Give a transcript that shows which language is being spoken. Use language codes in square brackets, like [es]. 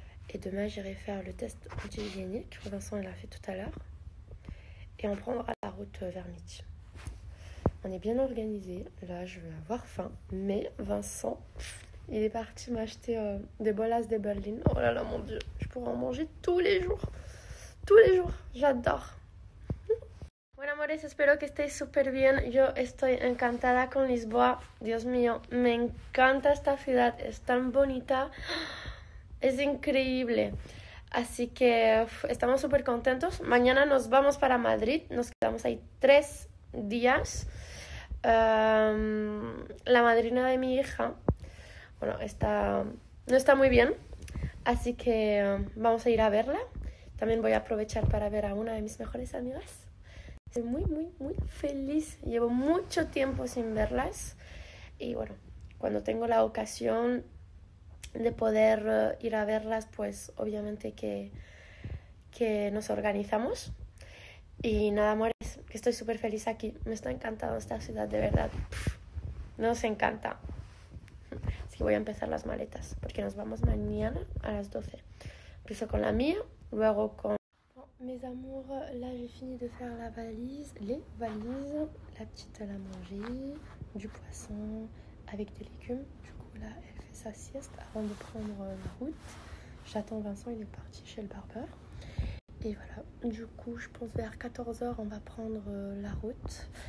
[fr] Et demain, j'irai faire le test anti-hygiénique. Vincent, il l'a fait tout à l'heure. Et on prendra la route vers midi. On est bien organisé. Là, je vais avoir faim. Mais Vincent, il est parti m'acheter des bolas de Berlin. Oh là là, mon Dieu. Je pourrais en manger tous les jours. Tous les jours. J'adore. [es] Bueno, amores, espero que estéis súper bien. Yo estoy encantada con Lisboa. Dios mío, me encanta esta ciudad. Es tan bonita. Es increíble. Así que estamos súper contentos. Mañana nos vamos para Madrid. Nos quedamos ahí 3 días. La madrina de mi hija, bueno, no está muy bien. Así que vamos a ir a verla. También voy a aprovechar para ver a una de mis mejores amigas. Estoy muy feliz. Llevo mucho tiempo sin verlas. Y bueno, cuando tengo la ocasión de poder ir a verlas, pues obviamente que nos organizamos. Y nada, amores, que estoy súper feliz aquí. Me está encantando esta ciudad, de verdad. Nos encanta. Así que voy a empezar las maletas, porque nos vamos mañana a las 12. Empiezo con la mía, luego con... [fr] Bon, mes amours, là j'ai fini de faire les valises. La petite, elle a mangé du poisson avec des légumes. Du coup là, elle fait fait sa sieste avant de prendre la route. J'attends Vincent, il est parti chez le barbeur. Et voilà, du coup, je pense vers 14 h, on va prendre la route.